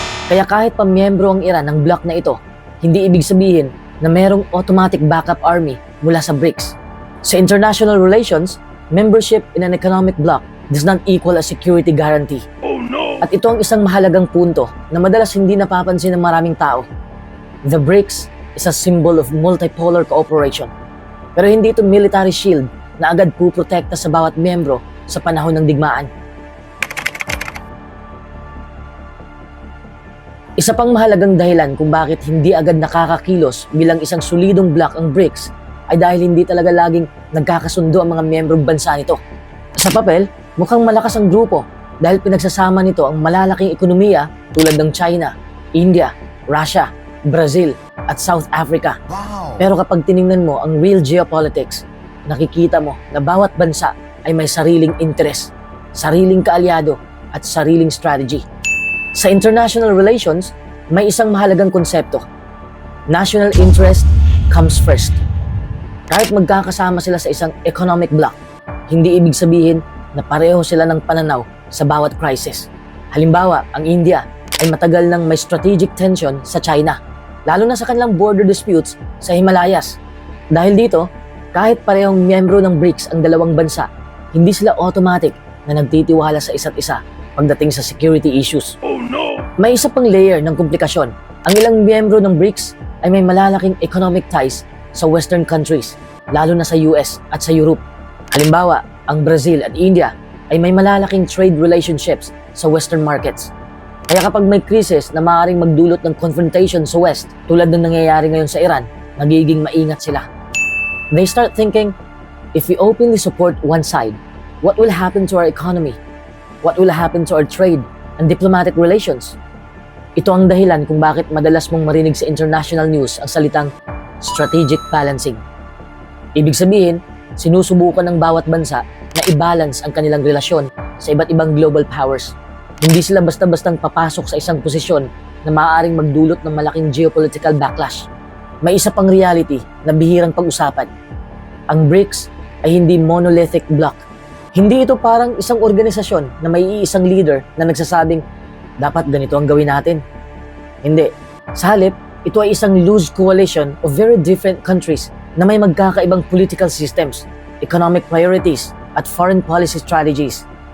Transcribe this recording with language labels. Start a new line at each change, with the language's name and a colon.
Filipino: Kaya kahit pa miyembro ang Iran ng bloc na ito, hindi ibig sabihin na merong automatic backup army mula sa BRICS.
English: Sa international relations, membership in an economic bloc does not equal a security guarantee. Oh no!
Filipino: At ito ang isang mahalagang punto na madalas hindi napapansin ng maraming tao.
English: The BRICS is a symbol of multipolar cooperation.
Filipino: Pero hindi ito military shield na agad puprotekta sa bawat miyembro sa panahon ng digmaan. Isa pang mahalagang dahilan kung bakit hindi agad nakakakilos bilang isang solidong bloc ang BRICS ay dahil hindi talaga laging nagkakasundo ang mga miyembrong bansa nito. Sa papel, mukhang malakas ang grupo dahil pinagsasama nito ang malalaking ekonomiya tulad ng China, India, Russia, Brazil, at South Africa.
English: Wow!
Filipino: Pero kapag tiningnan mo ang real geopolitics, nakikita mo na bawat bansa ay may sariling interes, sariling kaalyado, at sariling strategy. Sa international relations, may isang mahalagang konsepto.
English: National interest comes first.
Filipino: Kahit magkakasama sila sa isang economic bloc, hindi ibig sabihin na pareho sila ng pananaw sa bawat crisis. Halimbawa, ang India ay matagal nang may strategic tension sa China, lalo na sa kanilang border disputes sa Himalayas. Dahil dito, kahit parehong miyembro ng BRICS ang dalawang bansa, hindi sila automatic na nagtitiwala sa isa't isa pagdating sa security issues.
English: Oh no!
Filipino: May isa pang layer ng komplikasyon Ang ilang miyembro ng BRICS ay may malalaking economic ties sa Western countries, lalo na sa US at sa Europe. Halimbawa, ang Brazil at India ay may malalaking trade relationships sa Western markets. Kaya kapag may krisis na maaaring magdulot ng confrontation sa West, tulad ng nangyayari ngayon sa Iran, nagiging maingat sila.
English: They start thinking, if we openly support one side, what will happen to our economy? What will happen to our trade and diplomatic relations?
Filipino: Ito ang dahilan kung bakit madalas mong marinig sa international news ang salitang strategic balancing. Ibig sabihin, sinusubukan ng bawat bansa na i-balance ang kanilang relasyon sa iba't ibang global powers. Hindi sila basta-bastang papasok sa isang posisyon na maaaring magdulot ng malaking geopolitical backlash. May isa pang reality na bihirang pag-usapan. Ang BRICS ay hindi monolithic bloc. Hindi ito parang isang organisasyon na may iisang leader na nagsasabing, dapat ganito ang gawin natin. Hindi. Sa halip, ito ay isang
English: loose coalition of very different countries
Filipino: na may magkakaibang political systems, economic priorities, at foreign policy strategies.